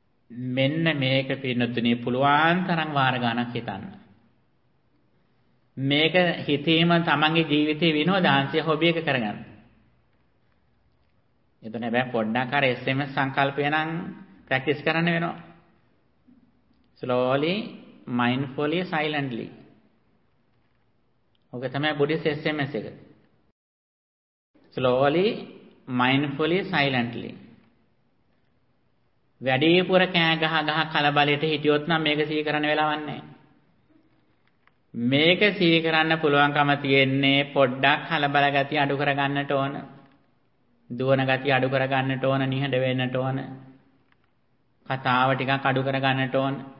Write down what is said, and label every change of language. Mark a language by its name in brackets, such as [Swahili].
[Sinhala] මෙන්න මේක පින්නතුනේ පුළුවන් තරම් වාර ගණක් හිතන්න. මේක හිතීම තමන්ගේ ජීවිතේ විනෝදාංශය හොබි එක කරගන්න. එතන හැබැයි පොඩ්ඩක් අර SMS සංකල්පය නම් ප්‍රැක්ටිස් කරන්න වෙනවා. [English] slowly, mindfully, silently. [Sinhala] ඔක තමයි බුද්ධිස් SMS එක. [English] slowly, mindfully, silently. [Sinhala] වැඩිපුර කෑ ගහ ගහ කලබලෙට හිටියොත් නම් මේක සිහි කරන්න වෙලාවක් නැහැ. මේක සිහි කරන්න පුළුවන්කම තියෙන්නේ පොඩ්ඩක් කලබල ගතිය අඩු කරගන්නට ඕන. දුවන ගතිය අඩු කරගන්නට ඕන, නිහඬ වෙන්නට ඕන. කතාව ටිකක් අඩු කරගන්නට ඕන.